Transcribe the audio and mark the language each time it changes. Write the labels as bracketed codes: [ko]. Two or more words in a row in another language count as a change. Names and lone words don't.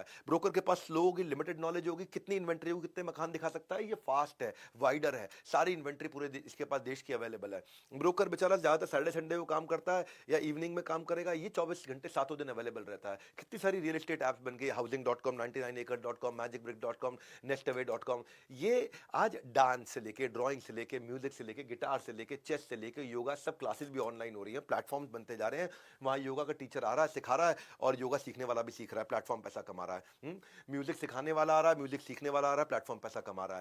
[hi] ब्रोकर के पास स्लो होगी, [en] limited knowledge [hi] होगी, कितनी इन्वेंट्री होगी, कितने मकान दिखा सकता है, ये फास्ट है, वाइडर है, सारी इन्वेंट्री पूरे इसके पास देश की अवेलेबल है। ब्रोकर बेचारा ज्यादातर [en] Saturday Sunday [hi] को काम करता है या इवनिंग में काम करेगा, ये 24 घंटे सातों दिन अवेलेबल रहता है। कितनी सारी [en] real estate apps [hi] बन गई, हाउसिंग.com, 99acre.com, magicbrick.com, nestaway.com। ये आज डांस से लेके, ड्राइंग से लेके, म्यूजिक से लेके, गिटार से लेके, चेस से लेके, योगा, सब क्लासेस भी ऑनलाइन हो रही है, प्लेटफॉर्म्स बनते जा रहे हैं। वहां योगा का टीचर आ रहा है, सिखा रहा है, और योगा सीखने वाला भी सीख रहा है, प्लेटफॉर्म पैसा कमा रहा है। म्यूजिक सिखाने वाला आ रहा है, म्यूजिक सीखने वाला आ रहा है, प्लेटफॉर्म पैसा कमा रहा है।